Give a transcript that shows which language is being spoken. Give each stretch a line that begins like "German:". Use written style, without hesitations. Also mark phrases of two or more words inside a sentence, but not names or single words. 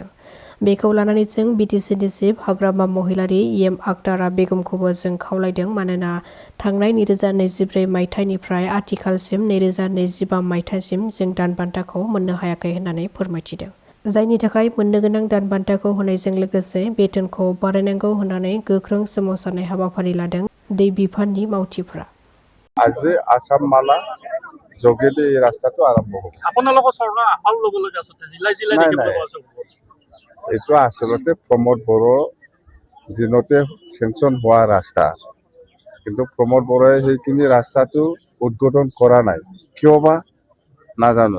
Bodo: बेखौ लानानै जों BTCनि चिफ हाग्रामा महिलारि आक्तारा बेगमखौबो जों खावलायदों, मानोना थांनाय 2024 मायथाइनिफ्राय आथिखालसिम 2025 मायथाइसिम जों दान बान्थाखौ मोननो हायाखै होननानै फोरमायथिदों। जायनि थाखाय मोननो गोनां दान बान्थाखौ होनायजों लोगोसे बेथनखौ बारायनांगौ होननानै गोख्रों सोमावसारनाय हाबाफारि लादों दै बिफाननि मावथिफ्रा।
Assamese: আজি আসাম মালা যোগেদি এই ৰাস্তাটো আৰম্ভ হ'ব। আপোনালোকৰ চৰকাৰ আহল ল'বলৈ আছে জিলাই জিলাই দেখিবলৈ পোৱা যাব। এইটো আচলতে প্ৰমোদ বড়ো দিনতে চেংচন হোৱা ৰাস্তা, কিন্তু প্ৰমোদ বড়োৱে সেইখিনি ৰাস্তাটো উদ্বোধন কৰা নাই, কিয় বা নাজানো।